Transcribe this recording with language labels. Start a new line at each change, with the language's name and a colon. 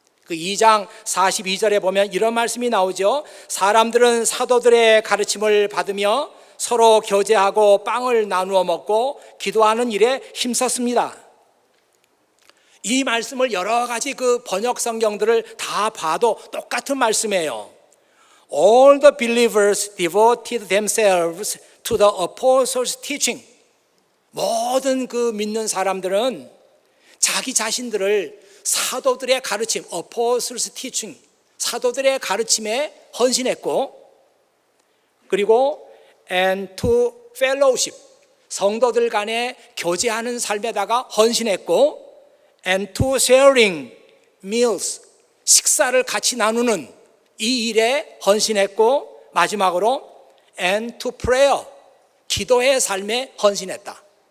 Korean: 그 2장 42절에 보면 이런 말씀이 나오죠. 사람들은 사도들의 가르침을 받으며 서로 교제하고 빵을 나누어 먹고 기도하는 일에 힘썼습니다. 이 말씀을 여러 가지 그 번역 성경들을 다 봐도 똑같은 말씀이에요.
English: All the believers devoted themselves to the apostles' teaching.
Korean: 모든 그 믿는 사람들은 자기 자신들을 사도들의 가르침,
English: apostles' teaching,
Korean: 사도들의 가르침에 헌신했고, 그리고
English: and to fellowship,
Korean: 성도들 간에 교제하는 삶에다가 헌신했고,
English: and to sharing meals,
Korean: 식사를 같이 나누는 이 일에 헌신했고, 마지막으로
English: and to prayer,
Korean: 기도의 삶에 헌신했다.